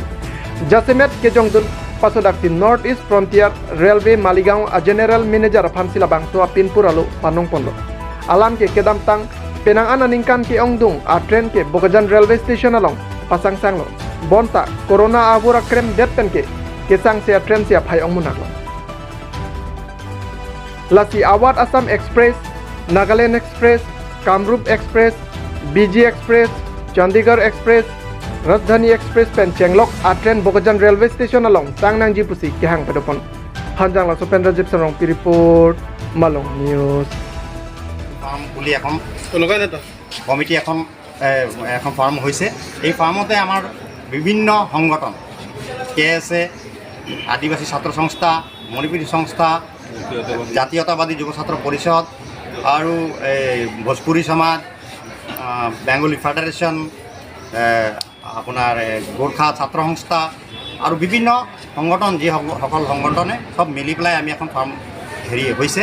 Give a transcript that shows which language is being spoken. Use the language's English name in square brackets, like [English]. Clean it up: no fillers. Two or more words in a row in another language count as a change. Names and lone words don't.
[Karbi] Jasemet ke jongdun Pasodakti North East Frontier Railway Maligaon a General Manager Phansila Bangso Pinpuralu Panong Pondo. Alam ke kedam tang penang ananingkan ke ongdung a train ke Bogajan Railway Station along pasang sanglo. Bonta Corona abura krem det pen ke sang se train sia phai ong munaklo. Lasi Awad Assam Express, Nagaland Express, Kamrup Express, BG Express, Chandigarh Express, Rajdhani Express pen chenglok a train Bogajan Railway Station along Sangnang Jipusi kehang pedopon. Hanjang la Supendra Gibson rong report Malong News. [Assamese] ফাৰ্ম বুলি এখন কমিটি এখন ফাৰ্ম হৈছে। এই ফাৰ্মতে আমাৰ বিভিন্ন সংগঠন KSA, আদিবাসী ছাত্ৰ সংস্থা, মণিপুৰী সংস্থা, জাতীয়তাবাদী যুৱ ছাত্ৰ পৰিষদ আৰু ভোজপুৰী সমাজ, বেংগলী ফেডাৰেশ্যন, আপোনাৰ গোৰ্খা ছাত্ৰ সংস্থা আৰু বিভিন্ন সংগঠন যিসকল সংগঠনে সব মিলি পেলাই আমি এখন ফাৰ্ম হৈছে।